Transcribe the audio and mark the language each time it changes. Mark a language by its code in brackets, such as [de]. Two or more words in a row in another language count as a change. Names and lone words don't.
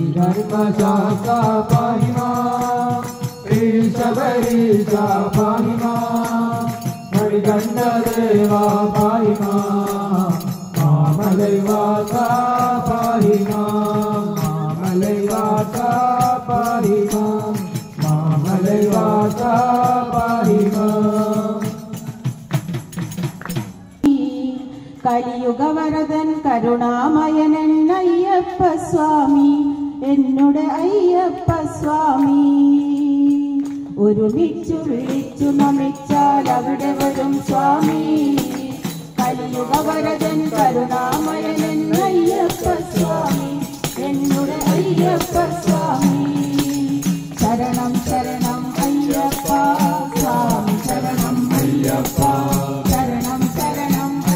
[sa] धर्मशास्ता पाहि मां श्री शबरीशा पाहि मां मणिकण्ठदेवा पाहि मां मामलैवासा पाहि मां मामलैवासा पाहि मां मामलैवासा पाहि मां [ml] കലിയുഗവരദൻ കരുണാമയനൻ അയ്യപ്പ സ്വാമി എന്നുടെ അയ്യപ്പ സ്വാമി ഒരുമിച്ചു വിളിച്ചു നമിച്ചാൽ അവിടെ വരും സ്വാമി കലിയുഗവരദൻ കരുണാമയനൻ അയ്യപ്പ സ്വാമി എന്നുടെ അയ്യപ്പ സ്വാമി ശരണം ശരണം അയ്യപ്പ സ്വാമി ശരണം അയ്യപ്പ ശരണം ശരണം